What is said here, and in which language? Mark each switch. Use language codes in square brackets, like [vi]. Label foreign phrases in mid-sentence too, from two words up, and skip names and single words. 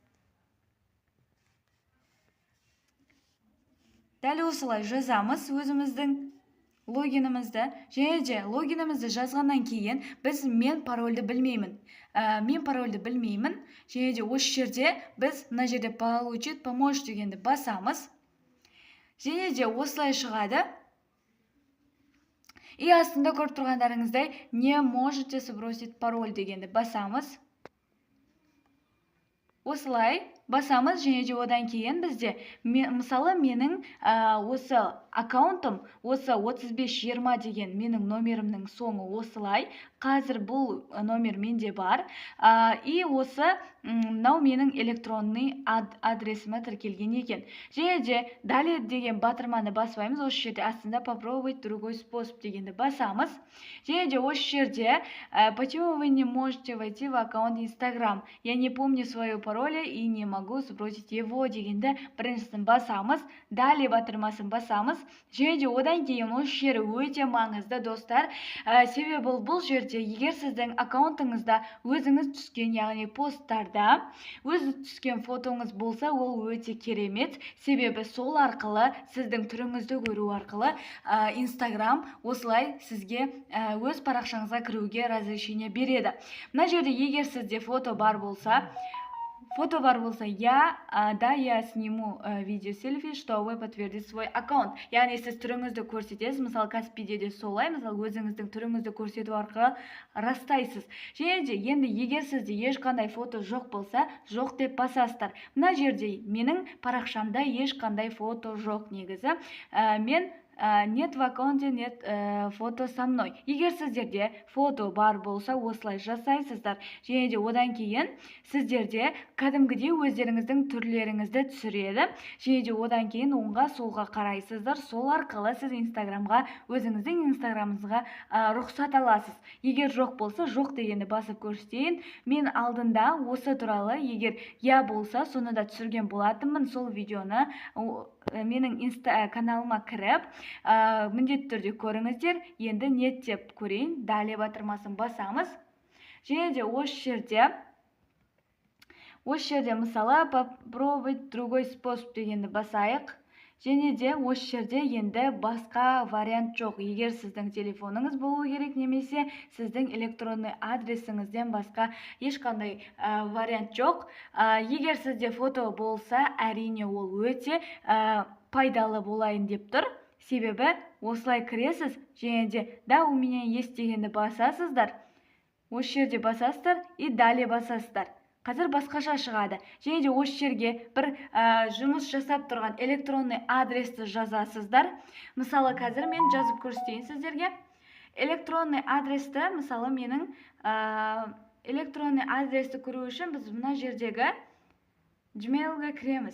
[kk] Дәл осылай жазамыз өзіміздің логинімізді. Және де логинімізді жазғаннан кейін мен парольді білмеймін. Және де осы жерде біз мына жерде [ru] получить, помочь [kk] дегенді басамыз. Және де осылай шығады. И астында көріп тұрғандарыңыздай [ru] не можете сбросить пароль [kk] дегенді басамыз. Осылай басамыз, және де одан кейін бізде мысалы менің осы аккаунтым осы 3520 деген менің номерімнің соңы осылай. Қазір бұл номер менде бар. И осы мынау менің электронный адресіме тіркелген екен. Және де далее деген батырманы баспаймыз. Осы жерде астында [ru] попробовать другой способ [kk] дегенді басамыз. Және де осы жерде [ru] почему вы не можете войти в аккаунт Instagram? Я не помню свое пароля и не могу сбросить его [kk] дегенді біріншісін басамыз. Далее батырмасын басамыз. Және де одан кейін осы жері өте маңызды достар. Себебі бұл жерде егер сіздің аккаунтыңызда өзіңіз түскен, яғни посттарда өзі түскен фотоңыз болса, ол өте керемет. Себебі сол арқылы сіздің түріңізді көру арқылы Instagram осылай сізге өз парақшаңызға кіруге разрешение береді. Мына жерде егер сізде фото бар болса, [ru] я сниму видео селфи, чтобы подтвердить свой аккаунт. [kk] Яғни сіз түріңізді көрсетесіз, мысалы Каспиде де солай, мысалы өзіңіздің түріңізді көрсету арқылы растайсыз. Және де енді егер сізде ешқандай фото жоқ болса, жоқ деп басасыздар. Мына жерде менің парақшамда ешқандай фото жоқ негізі. [ru] Нет в аккаунте, нет фото со мной. [kk] Егер сіздерде фото бар болса, осылай жасайсыздар. Және де одан кейін сіздерде кәдімгідей өздеріңіздің түрлеріңізді түсіреді. Және де одан кейін оңға солға қарайсыздар. Сол арқылы сіз Инстаграмға, өзіңіздің Инстаграмыңызға рұқсат аласыз. Егер жоқ болса, жоқ дегенді басып көрсетейін. Мен алдында осы туралы егер я болса, соны да түсірген болатынмын. Сол видеоны менің каналыма кіріп, міндетті түрде көріңіздер. Енді нет деп көрейін. Далее батырмасын басамыз. Және де осы жерде мысалы [ru] попробовать другой способ [kk] дегенді басайық. Және де осы жерде енді басқа вариант жоқ. Егер сіздің телефоныңыз болу керек, немесе сіздің электронный адресіңізден басқа ешқандай вариант жоқ. Егер сізде фото болса, әрине ол өте пайдалы болайын деп тұр. Себебі осылай кіресіз, және де [ru] да у меня есть [kk] дегенді басасыздар. Осы жерде басасыздар [ru] и далее [kk] басасыздар. Қазір басқаша шығады. Және де осы жерге бір жұмыс жасап тұрған электронный адресті жазасыздар. Мысалы қазір мен жазып көрсетейін сіздерге. Электронный адресті, мысалы менің электронный адресті көру үшін біз мына жердегі Gmail'ға кіреміз.